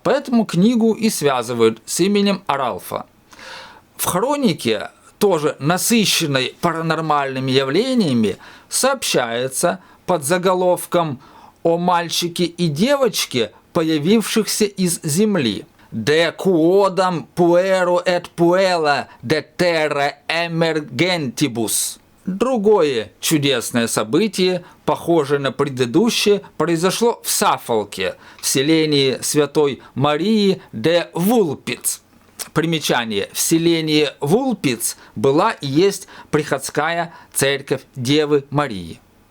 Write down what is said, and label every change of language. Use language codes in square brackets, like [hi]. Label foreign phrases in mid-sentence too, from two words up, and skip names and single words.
[ru] Поэтому книгу и связывают с именем Ральфа. В хронике, тоже насыщенной паранормальными явлениями, сообщается под заголовком «О мальчике и девочке, появившихся из земли». [la] «De quodam puero et puella de terra emergentibus». [ru] Другое чудесное событие, похожее на предыдущее, произошло в Саффолке, в селении Святой Марии де Вулпиц. Примечание. В селении Вулпиц была и есть приходская церковь Девы Марии.